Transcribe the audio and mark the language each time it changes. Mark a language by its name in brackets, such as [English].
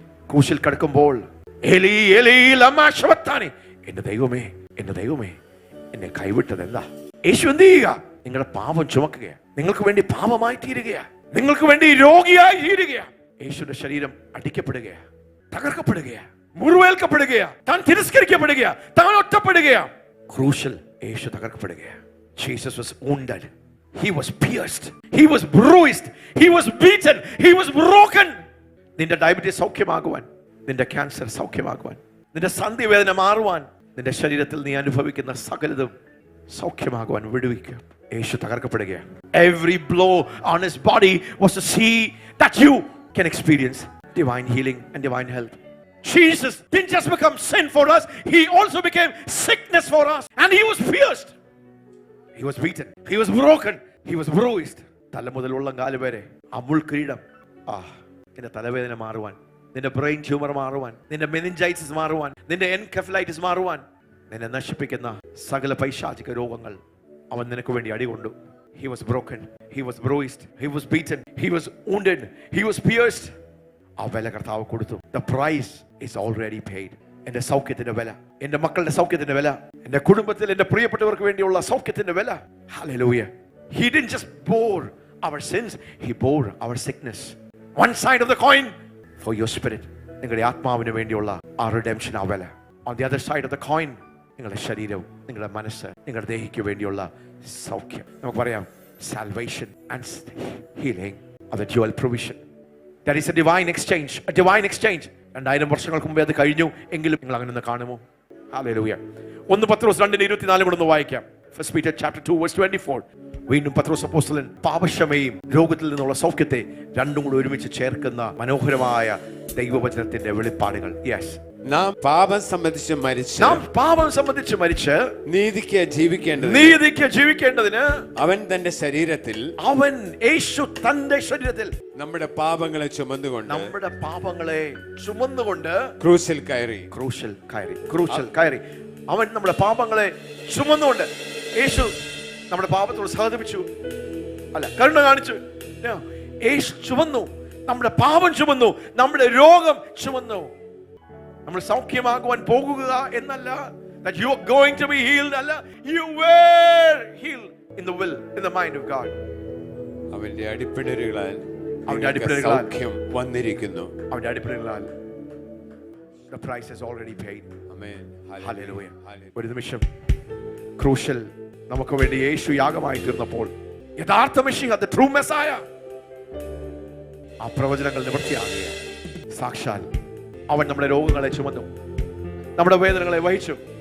[Malayalam] ക്രൂശിൽ കിടക്കുമ്പോൾ [Aramaic] എലീ എലീ ലമാ ശബക്താനി, [Malayalam] എന്റെ ദൈവമേ എന്നെ കൈവിട്ടത് എന്താ? യേശു എന്ത് ചെയ്യുക? നിങ്ങളുടെ പാപം ചുമക്കുകയാണ്, നിങ്ങൾക്ക് വേണ്ടി പാപമായി തീരുകയാ, നിങ്ങൾക്ക് വേണ്ടി രോഗിയായി തീരുകയാ. യേശുവിന്റെ ശരീരം അടിക്കപ്പെടുകയാ, തകർക്കപ്പെടുകയാ, മുറിവേൽക്കപ്പെടുകയാ, താൻ തിരസ്കരിക്കപ്പെടുകയാ, താൻ ഒറ്റപ്പെടുകയാ. ക്രൂശിൽ യേശു തകർക്കപ്പെടുകയാ. [English] Jesus was wounded, he was pierced, he was bruised, he was beaten, he was broken. [Malayalam] നിന്റെ ഡയബറ്റീസ് സൗഖ്യമാകുവാൻ, നിന്റെ ക്യാൻസർ സൗഖ്യമാകുവാൻ, നിന്റെ സന്ധിവേദന മാറുവാൻ, നിന്റെ ശരീരത്തിൽ നീ അനുഭവിക്കുന്ന സകലതും സൗഖ്യമാകുവാൻ വിടുവിക്കുക. യേശു തകർക്കപ്പെടുകയാണ്. [English] Every blow on his body was to see that you can experience divine healing and divine health. Jesus didn't just become sin for us, he also became sickness for us. And he was pierced, he was beaten, he was broken, he was bruised. [Malayalam] തല മുതൽ ഉള്ളംകാല് വരെ ആ മുൾക്കിരീടം. നിന്റെ തലവേദന മാറുവാൻ, നിന്റെ brain tumour മാറുവാൻ, നിന്റെ മെനിഞ്ചൈറ്റിസ് മാറുവാൻ, നിന്റെ എൻകെഫലൈറ്റിസ് മാറുവാൻ, നിന്നെ നശിപ്പിക്കുന്ന സകല പൈശാചിക രോഗങ്ങൾ അവൻ നിനക്ക് വേണ്ടി അടികൊണ്ടു. [English] He was broken, he was bruised, he was beaten, he was wounded, he was pierced. [Malayalam] ആ വില കർത്താവ് കൊടുത്തു. [English] The price is already paid. [Malayalam] എന്റെ സൗഖ്യത്തിന്റെ വില, എന്റെ മക്കളുടെ സൗഖ്യത്തിന്റെ വില, എന്റെ കുടുംബത്തിൽ എന്റെ പ്രിയപ്പെട്ടവർക്ക് വേണ്ടിയുള്ള സൗഖ്യത്തിന്റെ വില. [English] Hallelujah. He didn't just bore our sins, he bore our sickness. One side of the coin for your spirit, [Malayalam] നിങ്ങളുടെ ആത്മാവിന് വേണ്ടിയുള്ള ആ റിഡംഷൻ, ആ വില. [English] On the other side of the coin, [Malayalam] നിങ്ങളുടെ ശരീരവും നിങ്ങളുടെ മനസ്സ്, നിങ്ങളുടെ ദേഹിക്ക് വേണ്ടിയുള്ള സൗഖ്യം. നമുക്ക് പറയാം, [English] salvation and healing are the dual provision. That is a divine exchange, a divine exchange. [Malayalam] 2000 വർഷങ്ങൾക്ക് മുമ്പേ അത് കഴിഞ്ഞു എങ്കിലും നിങ്ങൾ അങ്ങനെ ഒന്ന് കാണുമോ? ഹല്ലേലൂയ. 1 പത്രോസ് 2:24 കൂടെ ഒന്ന് വായിക്കാം. [English] 1 Peter chapter 2 verse 24. [Malayalam] വീണ്ടും പത്രോസ് അപ്പോസ്തലൻ പാപക്ഷമയും രോഗത്തിൽ നിന്നുള്ള സൗഖ്യത്തെ രണ്ടും കൂടി ഒരുമിച്ച് ചേർക്കുന്ന മനോഹരമായ ദൈവവചനത്തിന്റെ വെളിപ്പാടുകൾ. യെസ്, നാം പാപം സംബന്ധിച്ച് മരിച്ച് നീതിക്ക് ജീവിക്കേണ്ടതിന് അവൻ തന്റെ ശരീരത്തിൽ, അവൻ യേശു തന്റെ ശരീരത്തിൽ നമ്മുടെ പാപങ്ങളെ ചുമന്നുകൊണ്ട് ക്രൂശിൽ കയറി. അവൻ നമ്മുടെ പാപങ്ങളെ ചുമന്നുകൊണ്ട്, യേശു നമ്മുടെ പാപത്തോട് സഹതപിച്ചു, അല്ല കരുണ കാണിച്ചു. യേശു ചുമന്നു, നമ്മുടെ പാപം ചുമന്നു, നമ്മുടെ രോഗം ചുമന്നു. നമ്മൾ സൗഖ്യമാകുവാൻ പോകുക എന്നല്ല, [English] that you are going to be healed അല്ല, you were healed in the will, in the mind of God. [Malayalam] അവന്റെ അടിപ്പിണരുകളാൽ അവന്റെ നിങ്ങൾക്ക് അടിപ്പിണരുകളാൽ സൗഖ്യം വന്നിരിക്കുന്നു. അവന്റെ അടിപ്പിണരുകളാൽ [English] the price is already paid. [Malayalam] Amen. Hallelujah. Hallelujah. ഒരു നിമിഷം ക്രൂഷ്യൽ നമുക്ക് വേണ്ടി യേശു യാഗമായി തീർന്നപ്പോൾ യഥാർത്ഥ മെഷിഹ, [English] the true Messiah, [Malayalam] ആ പ്രവചനങ്ങൾ നിവൃത്തിയാകുക. സാക്ഷാൽ അവൻ നമ്മുടെ രോഗങ്ങളെ ചുമന്നു, നമ്മുടെ വേദനകളെ വഹിച്ചു.